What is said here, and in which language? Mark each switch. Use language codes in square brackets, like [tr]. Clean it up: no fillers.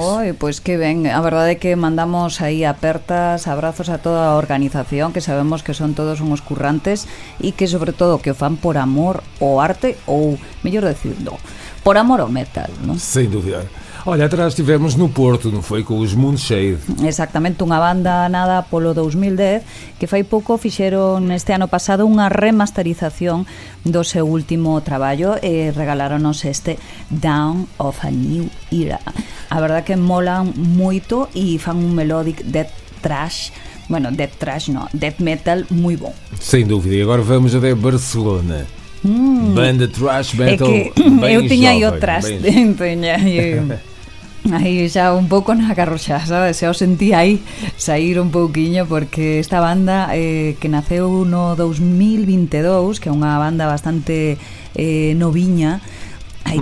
[gl] Oi, pois que ben, a verdade é que mandamos aí apertas, abrazos a toda a organización, que sabemos que son todos uns currantes e que sobre todo que o fan por amor ao arte ou, mellor decirlo, por amor ao metal, non? [pt] Sem dúvida. Olha, atrás estivemos no Porto, [gl] non foi? [pt] Com os Moonshade. [gl] Exactamente, unha banda nada polo 2010 que fai pouco fixeron este ano pasado unha remasterización do seu último traballo e regaláronos este Dawn of a New Era. A verdad que molan moito e fan un melodic death thrash. Bueno, death thrash no, death metal moi bon. [pt] Sem dúvida, e agora vamos até Barcelona. Banda thrash metal. [gl] É que [pt] bem [gl] eu tiña aí o [pt] jovem, thrash, bem... [gl] tiña aí xa un pouco na carroxa, sabes? Xa o sentí aí sair un pouquiño porque esta banda que naceu no 2022, que é unha banda bastante noviña, hai